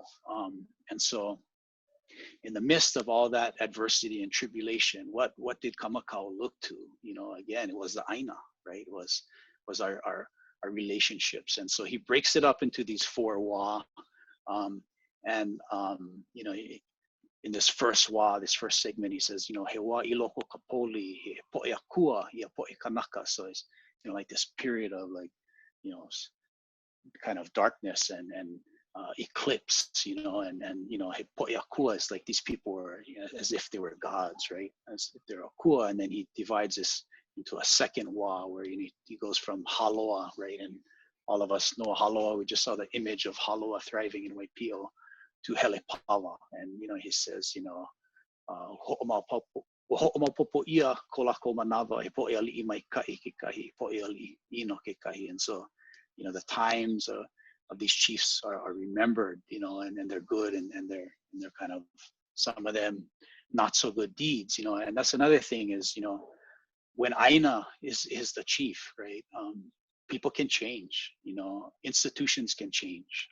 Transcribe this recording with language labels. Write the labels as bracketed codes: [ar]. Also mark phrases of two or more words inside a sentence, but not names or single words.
[en] And so in the midst of all that adversity and tribulation, what did Kamakau look to? You know, again, it was the ʻāina, right? It was our relationships. And so he breaks it up into these 4 wa. You know, in this first wa, this first segment, he says, you know, [haw] he wa iloko kapoli, he poʻe akua, he poʻe kanaka. [en] So it's, you know, like this period of like, you know, kind of darkness and eclipse, you know, and you know, [haw] he poʻe akua [en] is like these people were, you know, as if they were gods, right? As if they're akua, and then he divides this into a second wa where he goes from haloa, right? And all of us know haloa. We just saw the image of haloa thriving in Waipio, to Helepawa. And, you know, he says, you know, [haw] ho'omaopopo ia ko lākou manawa he poʻe aliʻi mai kaʻi ke kahi, poʻe aliʻi ino ke kahi. [en] And so, you know, the times of these chiefs are remembered, you know, and they're good and they're kind of, some of them not so good deeds, you know. And that's another thing is, you know, when ʻāina is the chief, right? People can change, you know, institutions can change.